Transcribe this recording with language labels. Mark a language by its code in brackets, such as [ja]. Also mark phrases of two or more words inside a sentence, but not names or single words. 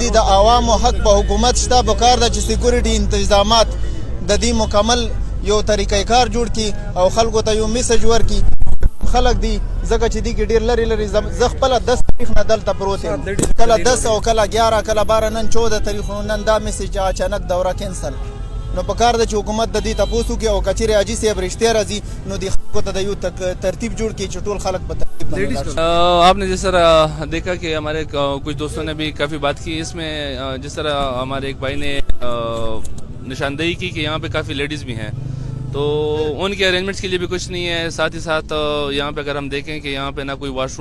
[ps] د عوامو حق په حکومت شته پکار ده چې سیکورټي انتظامات د دې مکمل یو طریقه کار جوړ کړي او خلکو ته یو میسج ورکړي خلک دي ځکه چې دې کې ډېر لرې لرې زه خپله 10 تاریخ نه دلته پروت یم کله 10 او کله 11 کله 12 نن 14 تاریخ نن دا میسج اچانک دوره کینسل نو پکار ده چې حکومت د دې تپوس وکړي او که چیرې حاجي صاحب رښتیا راځي نو دې خلکو ته د یو ترتیب جوړ کړي چې ټول خلک په ترتیب باندې [ur] آپ نے جس طرح دیکھا کہ ہمارے کچھ دوستوں نے بھی کافی بات کی اس میں جس طرح ہمارے ایک بھائی نے نشاندہی کی کہ یہاں پہ کافی لیڈیز بھی ہیں تو ان کے ارینجمنٹس کے لیے بھی کچھ نہیں ہے ساتھ ہی ساتھ یہاں پہ اگر ہم دیکھیں کہ یہاں پہ نہ کوئی واش